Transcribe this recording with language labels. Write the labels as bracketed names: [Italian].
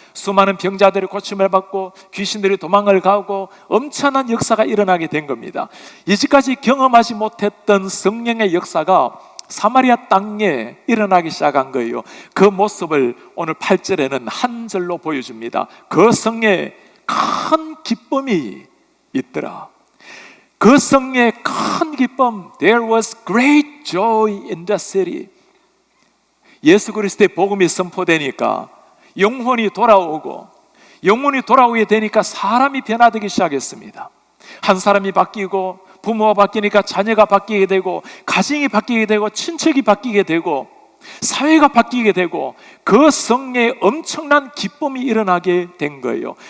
[Korean] 수많은 병자들이 고침을 받고 귀신들이 도망을 가고 엄청난 역사가 일어나게 된 겁니다. 이제까지 경험하지 못했던 성령의 역사가 사마리아 땅에 일어나기 시작한 거예요. 그 모습을 오늘 8절에는 한 절로 보여줍니다. 그 성에 큰 기쁨이 있더라. 그 성에 큰 기쁨, [English] There was great joy in the city. [Korean] 예수 그리스도의 복음이 선포되니까 영혼이 돌아오고, 영혼이 돌아오게 되니까 사람이 변화되기 시작했습니다. 한 사람이 바뀌고, 부모가 바뀌니까 자녀가 바뀌게 되고, 가정이 바뀌게 되고, 친척이 바뀌게 되고, 사회가 바뀌게 되고, 그 성에 엄청난 기쁨이 일어나게 된 거예요.